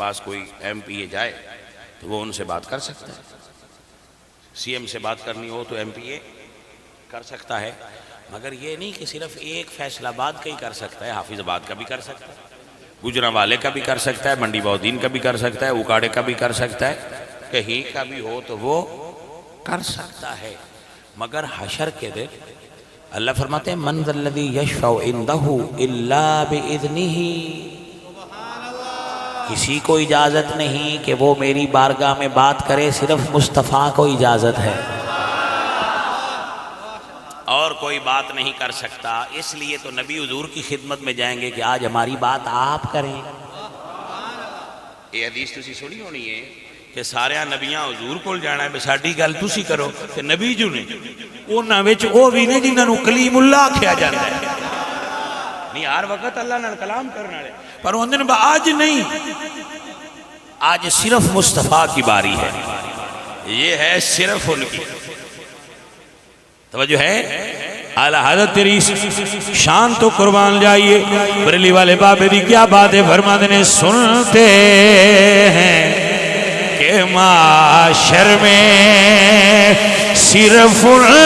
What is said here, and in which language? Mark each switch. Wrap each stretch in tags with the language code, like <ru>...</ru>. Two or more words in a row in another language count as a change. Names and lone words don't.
<ur>پاس کوئی ایم پی اے جائے تو وہ ان سے بات کر سکتا ہے، سی ایم سے بات کرنی ہو تو ایم پی اے کر سکتا ہے، مگر یہ نہیں کہ صرف ایک فیصلہ آباد کا ہی کر سکتا ہے، حافظ آباد کا بھی کر سکتا ہے، گجرانوالے کا بھی کر سکتا ہے، منڈی بہودین کا بھی کر سکتا ہے، اکاڑے کا بھی کر سکتا ہے، کہیں کا بھی ہو تو وہ کر سکتا ہے۔ مگر حشر کے دن اللہ فرماتے ہیں</ur> <ar>من ذا الذی یشفع عنده الا باذنہ،</ar> <ur>کسی کو اجازت نہیں کہ وہ میری بارگاہ میں بات کرے، صرف مصطفیٰ کو اجازت ہے، اور کوئی بات نہیں کر سکتا۔ اس لیے تو نبی حضور کی خدمت میں جائیں گے کہ آج ہماری بات آپ کریں۔</ur> <pa>یہ حدیث تسی سنی ہونی ہے کہ سارے نبیاں حضور کو جانا ہے، ساڈی گل تسی کرو کہ نبی جو نے انہاں وچ او بھی نے جنہاں نو کلیم اللہ آکھیا جاندا ہے، نہیں ہر وقت اللہ نال کلام کرنے والے، پر اندن با آج نہیں،</pa> <ur>آج صرف مصطفیٰ کی باری ہے، یہ ہے صرف ان کی توجہ ہے۔ اعلیٰ حضرت تیری شان تو قربان جائیے،</ur> <pa>بریلی والے بابے دی کیا بات ہے،</pa> <ur>فرماتے ہیں سنتے ہیں کہ معاشر میں صرف ان</ur>